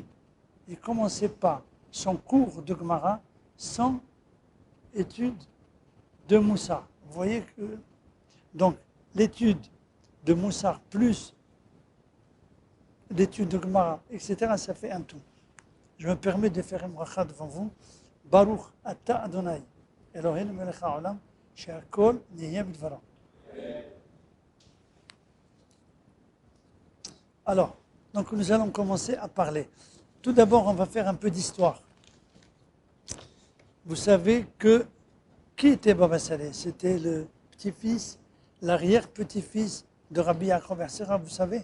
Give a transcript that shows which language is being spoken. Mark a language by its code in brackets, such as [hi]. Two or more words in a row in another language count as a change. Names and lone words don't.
[fr] Il ne commençait pas son cours de Gemara sans étude de Moussar. Vous voyez que donc l'étude de Moussar plus l'étude de Gemara, etc., ça fait un tout. Je me permets de faire une bracha devant vous. [he] ברוך אתה אדוני, אלוהינו מלך העולם, שהכל נהיה בדברו. [fr] Alors, donc nous allons commencer à parler. Tout d'abord, on va faire un peu d'histoire. Vous savez que qui était Baba Saleh? C'était le petit-fils, l'arrière-petit-fils de Rabbi Yaakov bar Sira, vous savez?